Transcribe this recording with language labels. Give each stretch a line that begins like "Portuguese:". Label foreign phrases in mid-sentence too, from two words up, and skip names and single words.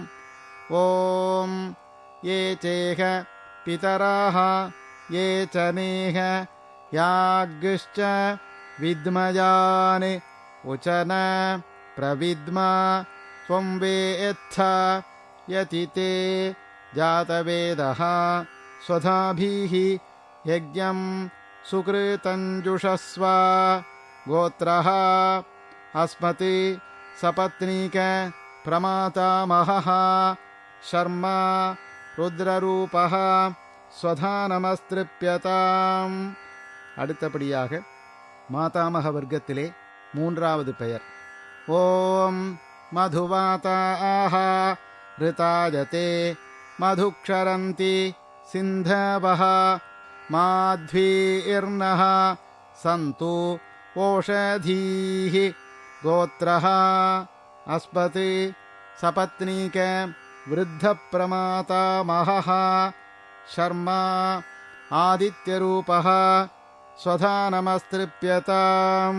Sanskrit: ओम ये चेह पितराः ये च नेह याग्श्च विद्मयान् उचन प्रविद्मा त्वं वेत्थ यति ते जातवेदः स्वधाभिः यज्ञं सुकृतञ्जुषस्व. गोत्रः अस्मत् सपत्नीक प्रमातामहः शर्मा रुद्ररूपः स्वधानमस्त्रिप्यताम्.
Tamil: அடுத்தபடியாக மாதாமக வர்க்கத்திலே மூன்றாவது பெயர்.
Sanskrit: ॐ मधुवाताः ऋतायते मधुक्षरन्ति सिन्धवः माध्वीर्नः सन्तु ओषधीः. गोत्रः अस्मत् सपत्नीक वृद्धप्रमातामहः शर्मा आदित्यरूपः स्वधानमस्त्रिप्यताम्.